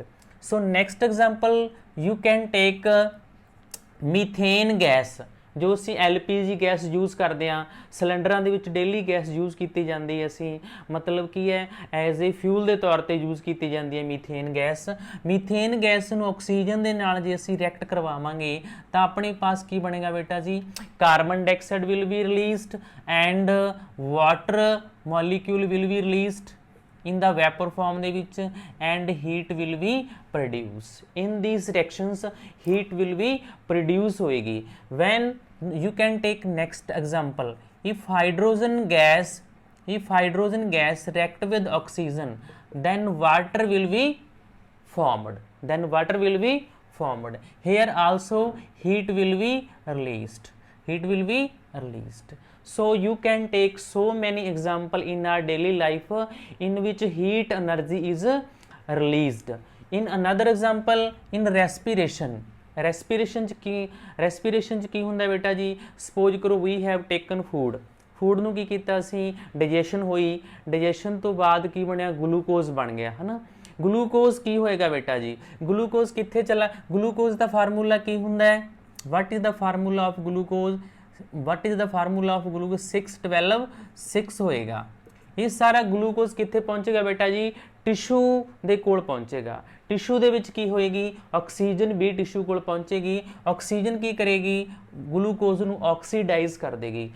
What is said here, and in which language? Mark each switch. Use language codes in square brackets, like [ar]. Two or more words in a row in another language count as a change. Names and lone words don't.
[en] So next example you can take methane gas, [pa] ਜੋ ਅਸੀਂ [en] LPG gas use [pa] ਕਰਦੇ ਹਾਂ, ਸਿਲੰਡਰਾਂ ਦੇ ਵਿੱਚ [en] daily gas use [pa] ਕੀਤੀ ਜਾਂਦੀ ਹੈ, ਅਸੀਂ ਮਤਲਬ ਕੀ ਹੈ [en] as a fuel [pa] ਦੇ ਤੌਰ 'ਤੇ ਯੂਜ਼ ਕੀਤੀ ਜਾਂਦੀ ਹੈ [en] methane gas. methane gas [pa] ਨੂੰ ਆਕਸੀਜਨ ਦੇ ਨਾਲ ਜੇ ਅਸੀਂ ਰਿਐਕਟ ਕਰਵਾਵਾਂਗੇ ਤਾਂ ਆਪਣੇ ਪਾਸ ਕੀ ਬਣੇਗਾ ਬੇਟਾ ਜੀ, [en] carbon dioxide will be released and water molecule will be released in the vapor form [pa] ਦੇ ਵਿੱਚ [en] and heat will be produce. In these reactions heat will be produce ਹੋਏਗੀ. When you can take next example, if hydrogen gas react with oxygen, then water will be formed. Here also heat will be released. So you can take so many example in our daily life in which heat energy is released. In another example, in respiration [pa] ਚ ਕੀ ਹੁੰਦਾ ਬੇਟਾ ਜੀ, ਸਪੋਜ਼ ਕਰੋ [en] we have taken food [pa] ਨੂੰ ਕੀ ਕੀਤਾ ਅਸੀਂ, ਡਾਈਜੈਸ਼ਨ ਹੋਈ, ਡਾਈਜੈਸ਼ਨ ਤੋਂ ਬਾਅਦ ਕੀ ਬਣਿਆ, ਗਲੂਕੋਜ਼ ਬਣ ਗਿਆ, ਹੈ ਨਾ. ਗਲੂਕੋਜ਼ ਕੀ ਹੋਏਗਾ ਬੇਟਾ ਜੀ, ਗਲੂਕੋਜ਼ ਕਿੱਥੇ ਚਲਾ, ਗਲੂਕੋਜ਼ ਦਾ ਫਾਰਮੂਲਾ ਕੀ ਹੁੰਦਾ ਹੈ, [en] what is the formula of glucose, 6-12-6 ਹੋਏਗਾ. [pa] ਇਹ ਸਾਰਾ ਗਲੂਕੋਜ਼ ਕਿੱਥੇ ਪਹੁੰਚੇਗਾ ਬੇਟਾ ਜੀ, ਟਿਸ਼ੂ ਦੇ ਕੋਲ ਪਹੁੰਚੇਗਾ. ਟਿਸ਼ੂ ਦੇ ਵਿੱਚ ਕੀ ਹੋਏਗੀ, ਆਕਸੀਜਨ ਵੀ ਟਿਸ਼ੂ ਕੋਲ ਪਹੁੰਚੇਗੀ. ਆਕਸੀਜਨ ਕੀ ਕਰੇਗੀ, ਗਲੂਕੋਜ਼ ਨੂੰ ਆਕਸੀਡਾਈਜ਼ ਕਰ ਦੇਗੀ.